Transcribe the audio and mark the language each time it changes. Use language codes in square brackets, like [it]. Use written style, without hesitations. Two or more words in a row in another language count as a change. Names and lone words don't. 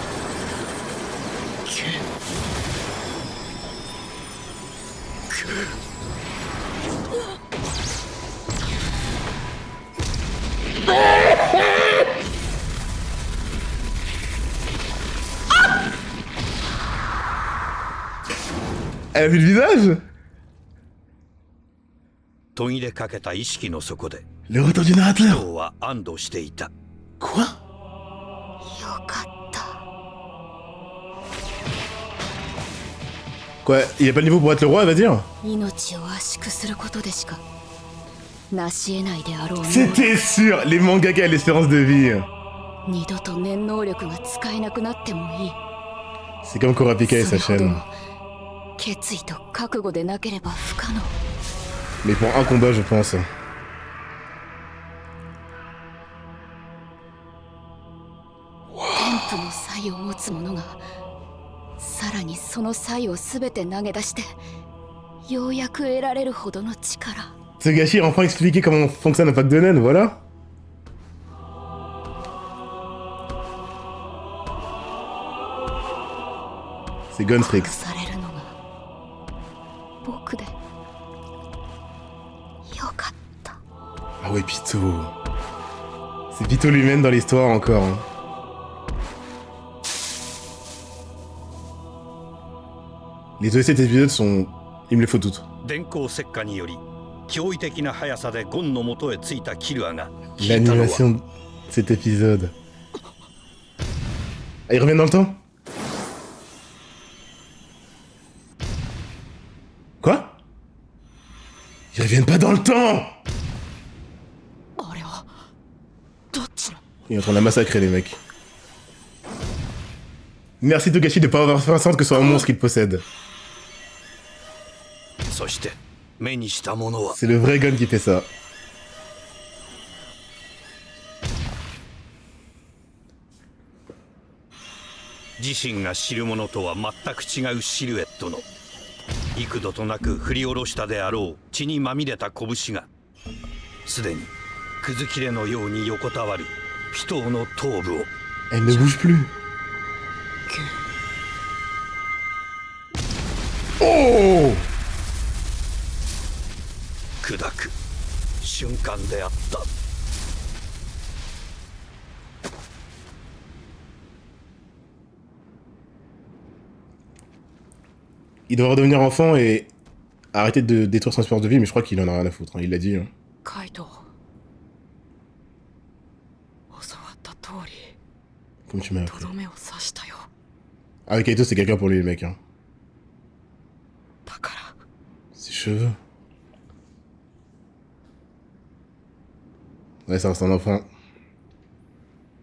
[fr] Elle a vu le visage? [ja] 途切れかけた意識の底で [fr] Le retour du narrateur. [ja] 人は安堵していた。 [fr] Quoi? [ja] よかった [fr] Quoi? Il a pas le niveau pour être le roi, elle va dire? [ja] 命を圧縮することでしか成し得ないであろう [fr] C'était sûr! Les mangaka à l'espérance de vie. [ja] 二度と念能力が使えなくなってもいい [fr] C'est comme Kurapika et sa [ja] それほど [fr] chaîne. [ja] の決意と覚悟でなければ不可能 [fr] Mais pour un combat, je pense. [ja] 天賦の才を持つ者がさらにその才を全て投げ出してようやく得られるほどの力 [fr] Togashi a enfin expliqué comment fonctionne un pack de naines, voilà. C'est Gonstrix. [ja] 殺されるのが僕でよかった [fr] Ah ouais, Pito. C'est Pito lui-même dans l'histoire encore. Hein. Les OST de cet épisode sont... Il me les faut toutes. [ja] 電光石火により驚異的な速さでゴンの元へ着いたキルアが聞いたのは [fr] L'animation de cet épisode. Ah, ils reviennent dans le temps? Quoi? Ils reviennent pas dans le temps! [ja] あれはどっちの [fr] Ils sont en train de la massacrer, les mecs. Merci Togashi de pas avoir fait en sorte que ce soit un monstre qu'il possède. [ja] そして目にしたものは [fr] C'est le vrai Gon qui fait ça. [ja] « 自身が知るものとは全く違うシルエットの幾度となく振り下ろしたであろう血にまみれた拳がすでにくず切れのように横たわるピトーの頭部を [fr] Elle ne bouge plus. Oh! [ja] 砕く瞬間であった。 [fr] Il devrait redevenir enfant et arrêter de détruire son espérance de vie, mais je crois qu'il en a rien à foutre, hein, il l'a dit. Hein. [ja] カイト教わった通り [fr] Comme tu m'as [ja] と [fr] appris. [ja] どめを刺したよ [fr] Ah oui, Kaito c'est quelqu'un pour lui, le mec. Hein. [ja] だから [fr] Ses cheveux. Ouais, ça reste un enfant.